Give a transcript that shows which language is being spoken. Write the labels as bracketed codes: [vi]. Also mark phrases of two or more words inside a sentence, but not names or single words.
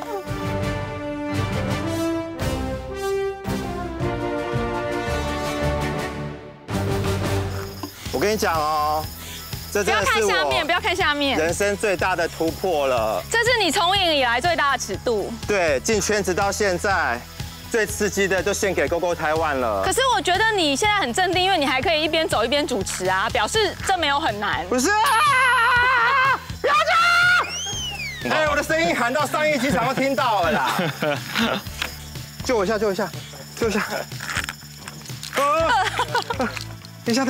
[zh] 我跟你講哦，這真的是我不要看下面，人生最大的突破了。這是你從影以來最大的尺度。對，進圈子到現在，最刺激的就獻給 GoGo 台灣了。可是我覺得你現在很鎮定，因為你還可以一邊走一邊主持啊，表示這沒有很難。不是啊！不要這樣！哎，我的聲音喊到商業機場都聽到了啦！救我一下！救一下！等一下！